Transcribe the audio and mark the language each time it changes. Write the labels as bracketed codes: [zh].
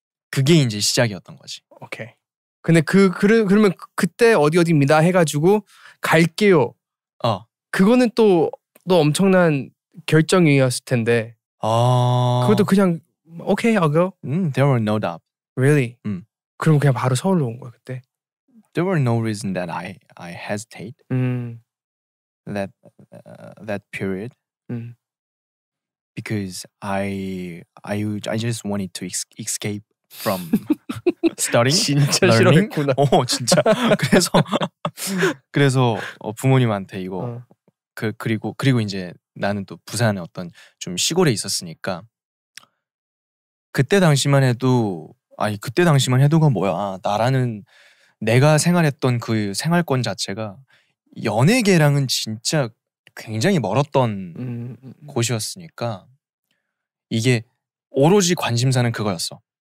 [ko] 그게 이제 시작이었던 거지. 오케이. 근데 그러면 그때 어디입니다 해가지고 갈게요. 그거는 또 엄청난 결정이었을 텐데. 그것도 그냥 [en] okay, I'll go. There were no doubt. Really? [ko] 그럼 그냥 바로 서울로 온 거야 그때? [en] There were no reason that I hesitate. That period. Because I just wanted to escape from studying. [ko] 진짜 [en] learning. [ko] 싫어했구나. 진짜. 그래서 부모님한테 이거 그리고 이제 나는 또 부산에 어떤 좀 시골에 있었으니까 그때 당시만 해도가 뭐야. 나라는 내가 생활했던 그 생활권 자체가 연예계랑은 진짜 굉장히 멀었던 곳이었으니까 이게 오로지 관심사는 그거였어.